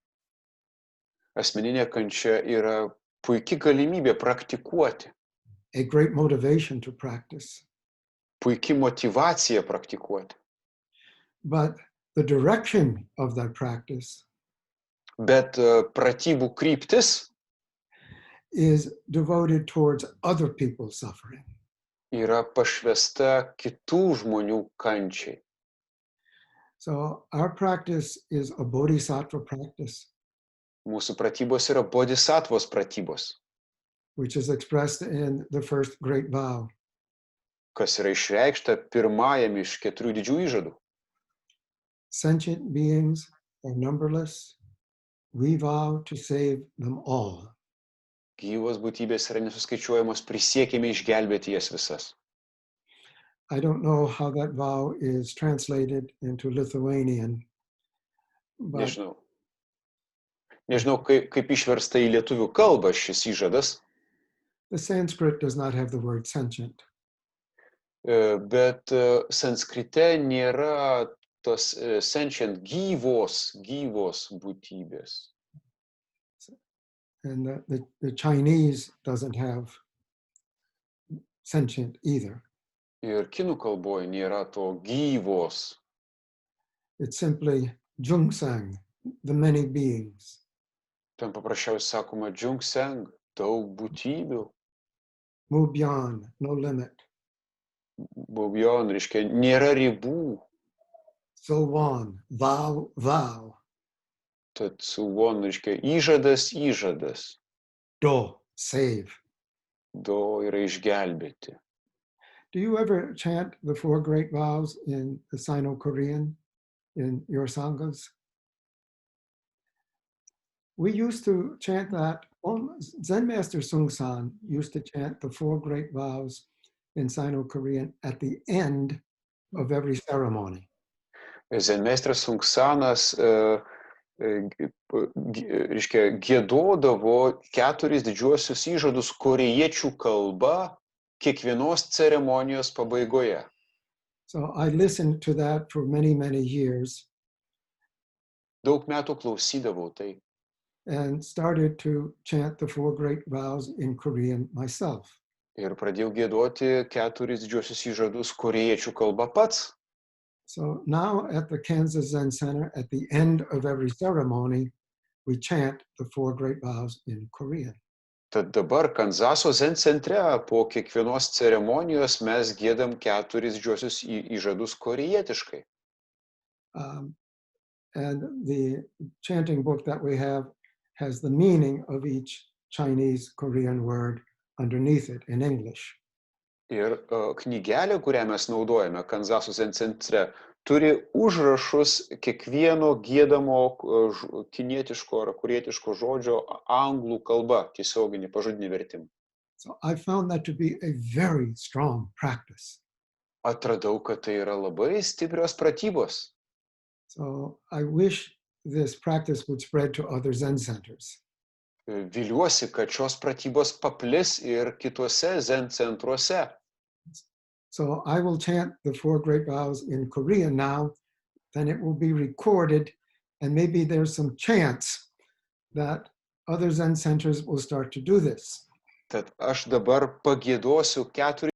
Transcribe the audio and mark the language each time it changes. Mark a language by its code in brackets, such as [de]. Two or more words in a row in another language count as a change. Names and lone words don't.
[lt] Asmeninė kančia yra puiki galimybė praktikuoti. [en] A great motivation to practice. [lt] Puiki motyvacija praktikuoti. [en] But the direction of that practice [lt] Bet pratybų kryptis [en] is devoted towards other people's suffering. [lt] yra pašvesta kitų žmonių kančiai. [en] So our practice is a bodhisattva practice, [lt] Mūsų pratybos yra bodhisattvos pratybos, [en] which is expressed in the first great vow. [lt] kas yra išreikšta pirmajam iš 4 didžiųjų įžadų. [en] Sentient beings are numberless. We vow to save them all. [lt] Gyvos būtybės yra nesuskaičiuojamos, prisiekėme išgelbėti jas visas. [en] I don't know how that vow is translated into Lithuanian, but [lt] Nežinau, kaip išversta į lietuvių kalbą šis įžadas, [en] the Sanskrit does not have the word sentient. [lt] bet sanskrite nėra tos sentient gyvos būtybės. [en] And the Chinese doesn't have sentient either. [lt] Ir kinų kalboje nėra to gyvos. [en] It's simply Jungsang, the many beings. [lt] Ten paprasčiausiai sakoma džiungseng, daug būtybių. [en] Mubyan, no limit. [lt] Bubjon, reiškia, nėra ribų. [en] Silwan, vow, vow. [lt] Tad suvon, reiškia, įžadas. [en] Do, save. [lt] Do yra išgelbėti. [en] Do you ever chant the four great vows in the Sino-Korean, in your sanghas? We used to chant that. Zen Master Sung-san used to chant the four great vows in Sino-Korean at the end of every ceremony. [lt] Zenmeistras Sunksanas reiškia, giedodavo 4 didžiuosius įžadus korėjiečių kalba kiekvienos ceremonijos pabaigoje. [en] So I listened to that for many, many years. [lt] Daug metų klausydavau tai. [en] And started to chant the four great vows in Korean myself. [lt] Ir pradėjau giedoti 4 didžiuosius įžadus korėjiečių kalba pats. [en] So now at the Kansas Zen Center, at the end of every ceremony, we chant the four great vows in Korean. [lt] Tad dabar Kanzaso Zen centre po kiekvienos ceremonijos mes giedam 4 didžiuosius įžadus korėjietiškai. [en] And the chanting book that we have has the meaning of each Chinese Korean word underneath it in English. [lt] Ir knygelė, kurią mes naudojame Kanzaso Zen centre, turi užrašus kiekvieno giedamo kinietiško ar korėjietiško žodžio anglų kalba, tiesioginį pažodinį vertimą. [en] So I found that to be a very strong practice. [lt] Atradau, kad tai yra labai stiprios pratybos. [en] So I wish this practice would spread to other Zen centers. [lt] Viliuosi, kad šios pratybos paplis ir kituose Zen centruose. [en] So I will chant the four great vows in Korean now, then it will be recorded, and maybe there's some chance that other Zen centers will start to do this. [lt] Tad aš dabar pagiedosiu 4